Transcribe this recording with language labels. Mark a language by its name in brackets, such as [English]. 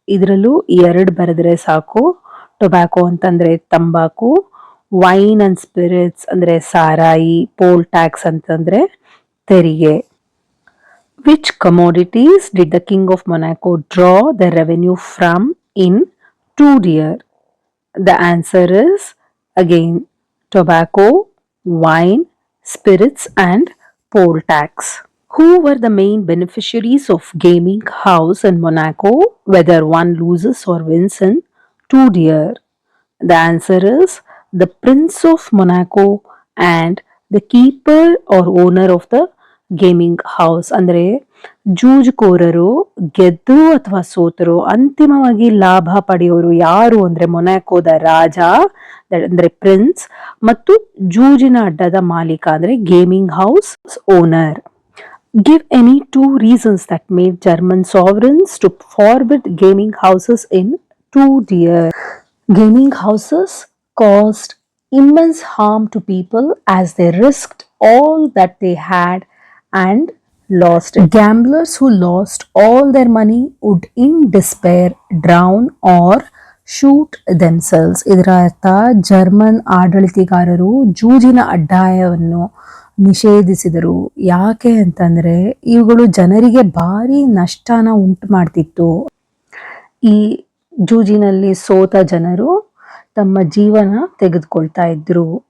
[Kannada] ಇದರಲ್ಲೂ 2 ಬರೆದ್ರೆ ಸಾಕು. ಟೊಬ್ಯಾಕೋ ಅಂತಂದರೆ ತಂಬಾಕು, ವೈನ್ ಆ್ಯಂಡ್ ಸ್ಪಿರಿಟ್ಸ್ ಅಂದರೆ ಸಾರಾಯಿ, ಪೋಲ್ ಟ್ಯಾಕ್ಸ್ ಅಂತಂದರೆ ತೆರಿಗೆ. [English] Which commodities did the king of Monaco draw the revenue from in 2 Dear? The answer is again tobacco, wine, spirits and poll tax. Who were the main beneficiaries of gaming house in Monaco, whether one loses or wins in 2 Dear? The answer is the Prince of Monaco and the keeper or owner of the gaming house. [Kannada] ಅಂದರೆ ಜೂಜುಕೋರರು ಗೆದ್ದು ಅಥವಾ ಸೋತರು ಅಂತಿಮವಾಗಿ ಲಾಭ ಪಡೆಯೋರು ಯಾರು ಅಂದರೆ ಮೊನಾಕೋದ ರಾಜ ಅಂದರೆ prince ಮತ್ತು ಜೂಜಿನ ಅಡ್ಡದ ಮಾಲೀಕ ಅಂದರೆ gaming house owner. [English] Give any 2 reasons that made German sovereigns to forbid gaming houses in 2 Dear. Gaming houses caused immense harm to people as they risked all that they had and lost it. Gamblers who lost all their money would in despair drown or shoot themselves. [Kannada] ಇದರ ಅರ್ಥ, German ಆಡಳಿತಗಾರರು ಜೂಜಿನ ಅಡ್ಡಾಯವನ್ನು ನಿಷೇಧಿಸಿದರು. ಯಾಕೆ ಅಂತಂದರೆ ಇವುಗಳು ಜನರಿಗೆ ಭಾರಿ ನಷ್ಟನ ಉಂಟು ಮಾಡ್ತಿತ್ತು. ಈ ಜೂಜಿನಲ್ಲಿ ಸೋತ ಜನರು ತಮ್ಮ ಜೀವನ ತೆಗೆದುಕೊಳ್ತಾ ಇದ್ರು.